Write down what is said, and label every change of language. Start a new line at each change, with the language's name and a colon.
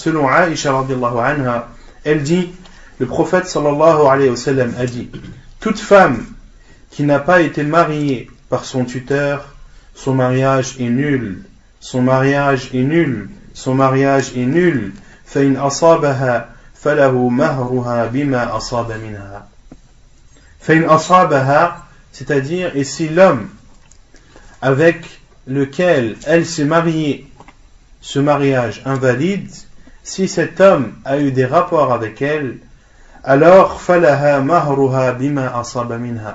French: Selon Aïcha radhiyallahu anha, elle dit, le prophète sallallahu alayhi wa sallam a dit, toute femme qui n'a pas été mariée par son tuteur, son mariage est nul, son mariage est nul, son mariage est nul.
Arabic: فإن أصابها فله مهرها بما أصاب منها. فإن أصابها,
French: c'est-à-dire, et si l'homme avec lequel elle s'est mariée, ce mariage invalide, si cet homme a eu des rapports avec elle, alors
Arabic: فلها مهرها بما أصاب منها.